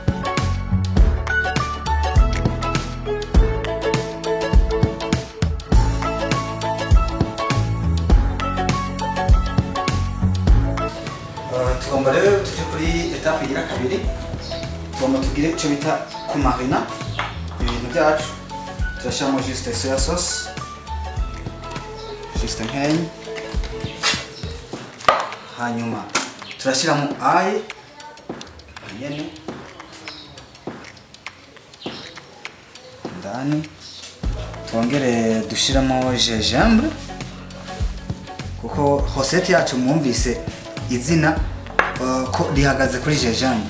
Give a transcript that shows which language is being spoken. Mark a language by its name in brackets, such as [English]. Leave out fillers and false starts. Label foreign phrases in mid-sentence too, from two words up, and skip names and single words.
[Kinyarwanda] Tugomba rero tuje kuri etape igira kabiri. Tugomba tugire icyo bita kumarina ibintu byacu. Turashyiramo juste [English] soya sauce, [Kinyarwanda] juste nkeya, hanyuma turashyiramo ail nyene ndani, twongere dushyiramo gingembre kuko recette yacu mwumvise izina ko rihagaze kuri gingembre.